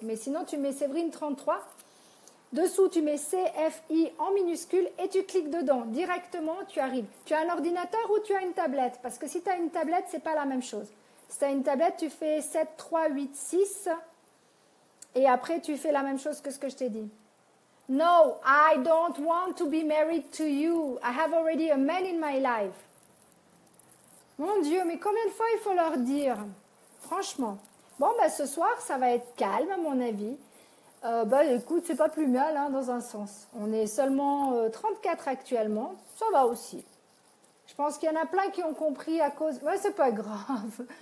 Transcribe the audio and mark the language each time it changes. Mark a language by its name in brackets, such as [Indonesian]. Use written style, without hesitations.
[French] Mais sinon, tu mets Séverine33. Dessous, tu mets CFI en minuscule et tu cliques dedans. Directement, tu arrives. Tu as un ordinateur ou tu as une tablette? Parce que si tu as une tablette, c'est pas la même chose. Si tu as une tablette, tu fais 7, 3, 8, 6. Et après, tu fais la même chose que ce que je t'ai dit. [English] No, I don't want to be married to you. I have already a man in my life. [French] Mon Dieu, mais combien de fois il faut leur dire? Franchement. Bon, ben, ce soir, ça va être calme, à mon avis. Écoute, c'est pas plus mal, hein, dans un sens. On est seulement 34 actuellement. Ça va aussi. Je pense qu'il y en a plein qui ont compris à cause... Ouais, c'est pas grave.